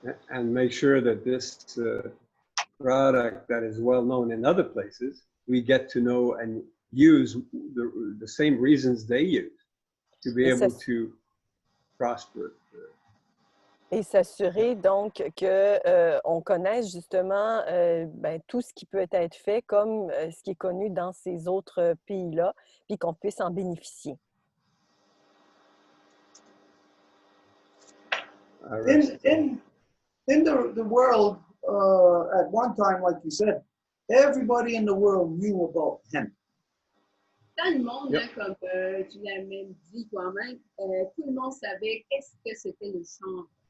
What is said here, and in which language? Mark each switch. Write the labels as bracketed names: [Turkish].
[English] and make sure that this product that is well known in other places, we get to know and use the same reasons they use to be able to prosper. [French] Et s'assurer donc que on connaisse justement tout ce qui peut être fait comme ce qui est connu dans ces autres pays-là, puis qu'on puisse en bénéficier. [English] In the world, at one time, like you said, everybody in the world knew about hemp. [French] Dans le monde, [English] Yep. [French] hein, comme tu l'as même dit toi-même, tout le monde savait qu'est-ce que c'était le chanvre.